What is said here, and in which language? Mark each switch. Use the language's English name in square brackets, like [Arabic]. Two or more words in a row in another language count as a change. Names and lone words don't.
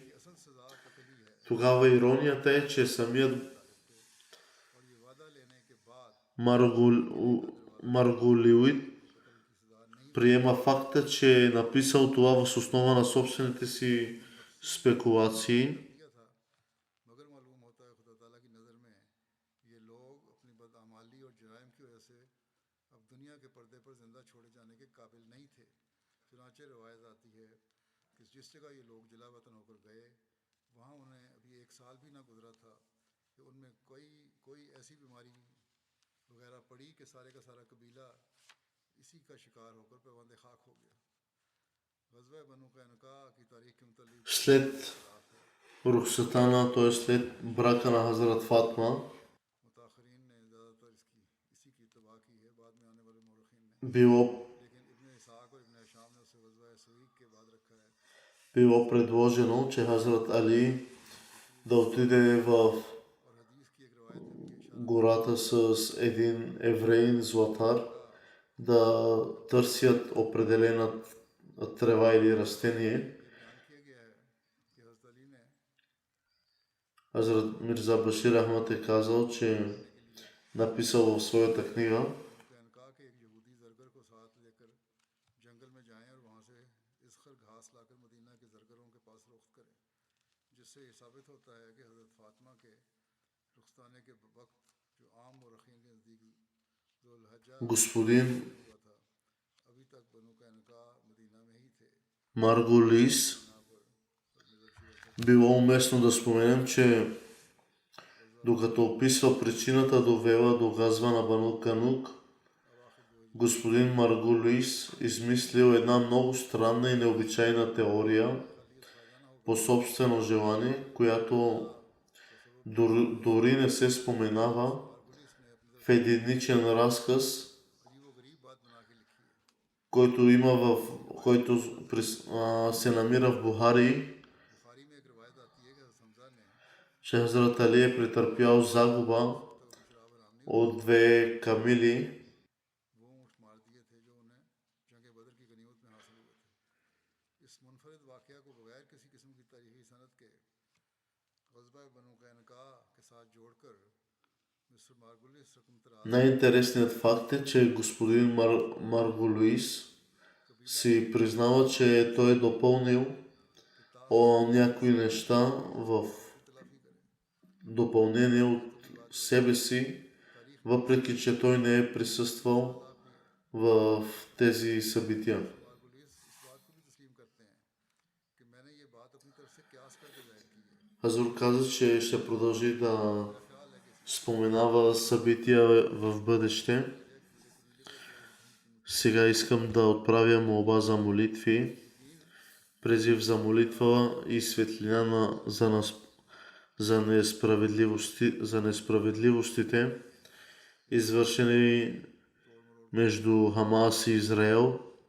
[Bulgarian] Тогава иронията е, че самият Маргулиуит приема факта, че е написал това въз основа на собствените си спекулации. [Urdu] مگر معلوم ہوتا ہے خدا تعالیٰ کی نظر میں یہ لوگ اپنی بداعمالی اور جرائم کی وجہ سے اب دنیا کے پردے پر زندہ چھوڑے جانے کے قابل نہیں تھے. چنانچہ روایت آتی ہے کہ جس جگہ یہ لوگ جلا وطن ہو کر گئے وہاں انہیں ابھی ایک سال بھی نہ گزرا تھا کہ ان میں کوئی ایسی بیماری وغیرہ پڑی کہ سارے کا سارا قبیلہ اسی کا شکار ہو کر پیوند خاک ہو گیا. غزوہ بنو قینقاع کی تاریخ کے متعلق [Bulgarian] След Рухсатана, т.е. след брака на Хазрат Фатма, [Urdu] متاخرین نے زیادہ تر اسی کی تباہ کی ہے. بعد میں آنے والے مورخین نے [Bulgarian] било, [Urdu] لیکن ابن اسحاق اور ابن ہشام نے اسے غزوہ سویق کے بعد رکھا ہے. [Bulgarian] било предложено, че Хазрат Али да отиде в [Urdu] اور حدیث کی ایک روایت ہے کہ [Bulgarian] гората с един евреин златар да търсят определена трева или растение. [Urdu] بیان کیا گیا ہے کہ حضرت علی نے [Bulgarian] Хазрат Мирза Башир Ахмад е казал, че написал в своята книга, [Urdu] قینقاع کے ایک یہودی زرگر کو ساتھ لے کر جنگل میں جائیں اور وہاں سے اذخر گھاس لا کر مدینہ کے زرگروں کے پاس رخت کریں، جس سے یہ ثابت ہوتا ہے کہ حضرت فاطمہ کے رخصتانے کے وقت جو عام مورخین کے نزدیک ذوالحجہ [Bulgarian] господин [Urdu] ہوا تھا، ابھی تک بنو قینقاع مدینہ میں ہی تھے. [Bulgarian] Маргулис. Било уместно да споменем, че докато описва причината довела до газва на Бану Канук, господин Маргулис измислил една много странна и необичайна теория по собствено желание, която дори не се споменава в единичен разказ, който се намира в Бухари, [Urdu] بخاری میں ایک روایت آتی ہے کہ حضرت حمزہ نے [Bulgarian] че Хазрат Али е претърпял загуба от две камили, [Urdu] وہ اونٹ مار دیے تھے جو انہیں جنگ بدر کی غنیمت میں حاصل ہوئے تھے. اس منفرد واقعہ کو بغیر کسی قسم کی تاریخی سند کے غزوہ بنو قینقاع کے ساتھ جوڑ کر مسٹر مارگولیس رقم طراز [Bulgarian] най-интересният факт е, че господин Маргулис си признава, че той е допълнил някои неща в допълнение от себе си, въпреки че той не е присъствал в тези събития. [Urdu] مارگولیس اس بات کو بھی تسلیم کرتے ہیں کہ میں نے یہ بات اپنی طرف سے قیاس کر کے ظاہر کی ہے. [Bulgarian] Хазур каза, че ще продължи да споменава събития в бъдеще. Сега искам да отправя молба за молитви, призив за молитва и светлина за несправедливостите, извършени между Хамас и Израел.